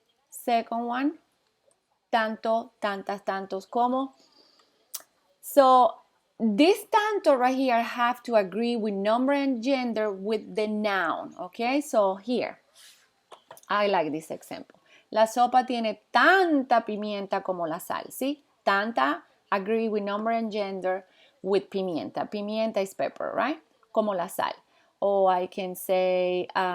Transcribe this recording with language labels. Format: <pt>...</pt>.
<en>Second one, tanto, tantas, tantos, como. So this tanto right here have to agree with number and gender with the noun, okay? So here, I like this example.</en> <es>La sopa tiene tanta pimienta como la sal, ¿sí?</es> <en>Tanta, agree with number and gender with pimienta. Pimienta is pepper, right? Como la sal. Or I can say,</en>